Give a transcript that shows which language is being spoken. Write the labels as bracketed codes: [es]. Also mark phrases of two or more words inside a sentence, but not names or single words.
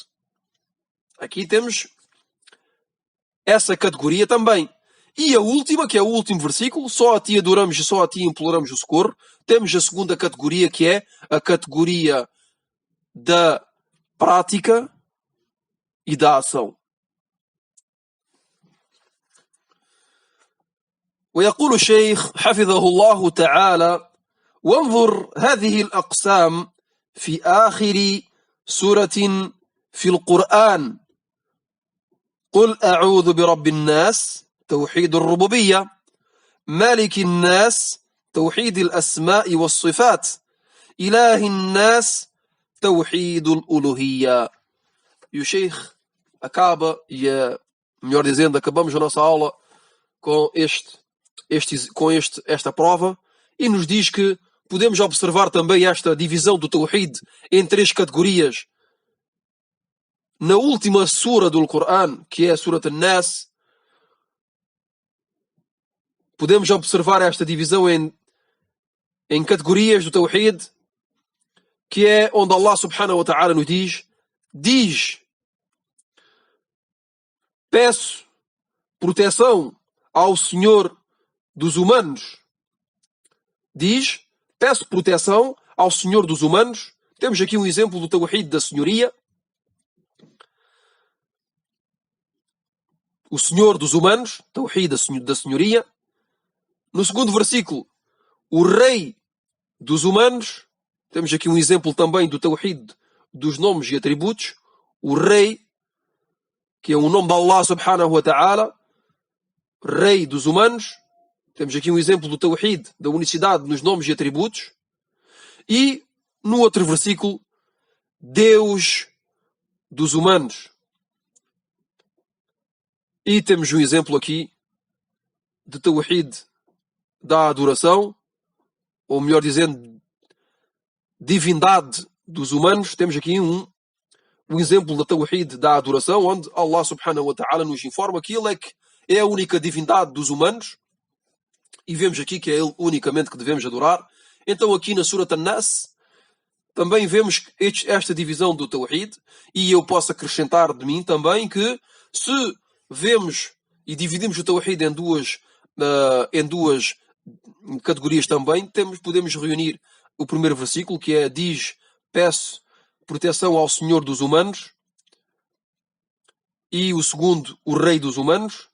[pt] Aqui temos essa categoria também. E a última, que é o último versículo, só a ti adoramos e só a ti imploramos o socorro. Temos a segunda categoria, que é a categoria da prática e da ação. [ar] ويقول الشيخ حفظه الله تعالى: وانظر هذه الأقسام في آخر سورة في القرآن. قل أعوذ برب الناس، توحيد الربوبية. مالك الناس، توحيد الأسماء والصفات. إله الناس، توحيد الألوهية. [pt] E o Sheikh acaba, melhor dizendo, acabamos a nossa aula com esta prova, e nos diz que podemos observar também esta divisão do tawhid em 3 categorias na última sura do Corão, que é a Surat An-Nas. Podemos observar esta divisão em categorias do tawhid, que é onde Allah [ar] سبحانه وتعالى [pt] nos diz: peço proteção ao Senhor dos humanos. Peço proteção ao Senhor dos humanos. Temos aqui um exemplo do tawhid da senhoria. O Senhor dos humanos, tawhid da senhoria. No segundo versículo, o Rei dos humanos. Temos aqui um exemplo também do tawhid dos nomes e atributos. O Rei, que é um nome de Allah [ar] سبحانه وتعالى, [pt] Rei dos humanos. Temos aqui um exemplo do tawhid, da unicidade nos nomes e atributos. E no outro versículo, Deus dos humanos. E temos um exemplo aqui de tawhid da adoração, ou melhor dizendo, divindade dos humanos. Temos aqui um exemplo da tawhid da adoração, onde Allah [ar] سبحانه وتعالى [pt] nos informa que Ele é a única divindade dos humanos, e vemos aqui que é Ele unicamente que devemos adorar. Então aqui na Surat An-Nas também vemos esta divisão do tawhid, e eu posso acrescentar de mim também que se vemos e dividimos o tawhid em duas categorias também, podemos reunir o primeiro versículo, que peço proteção ao Senhor dos humanos, e o segundo, o Rei dos humanos.